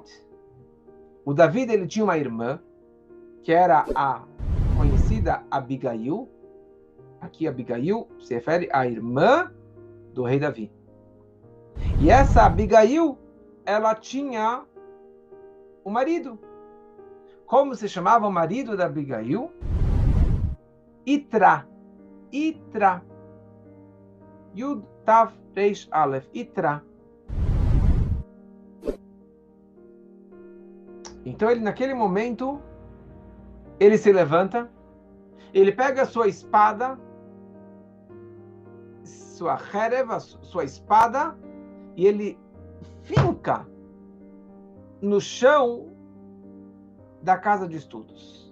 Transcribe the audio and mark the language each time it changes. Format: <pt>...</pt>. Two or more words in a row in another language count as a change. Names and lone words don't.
<pt>O David, ele tinha uma irmã, que era a conhecida Abigail. Aqui Abigail se refere à irmã do rei Davi. E essa Abigail, ela tinha um marido. Como se chamava o marido da Abigail? Itra. Itra.</pt> <he>יוד תו ריש אלף. יתרא.</he> <pt>Então ele, naquele momento, ele se levanta, ele pega a sua espada, sua hereva, sua espada, e ele finca no chão da casa de estudos.</pt>